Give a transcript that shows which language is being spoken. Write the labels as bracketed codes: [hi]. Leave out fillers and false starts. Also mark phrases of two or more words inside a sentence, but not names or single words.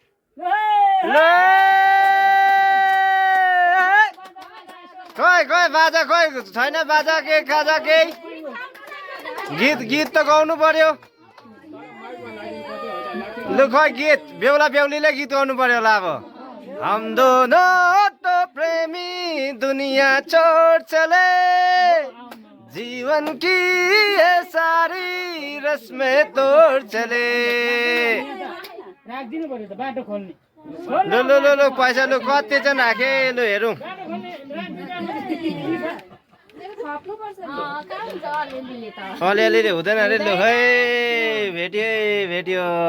[ne] खोइ खोइ बाजा खोइ छैन। बाजा के खाजा केही गीत त गाउनु पर्यो। लु खोइ गीत बेहुला बेहुलीले गीत गाउनु पर्यो होला। [hi] अब हम दोनों तो प्रेमी दुनिया छोड़ चले, जीवन की ये सारी रस्में तोड़ चले। [ne] राखिदिनु पर्यो त बाटो खोल्ने। लु लु लु लु पैसा लु कति चाहिँ राखे। लु हेरौँ अलिअलि हुँदैन अरे। लु खै भेट्यो भेट्यो।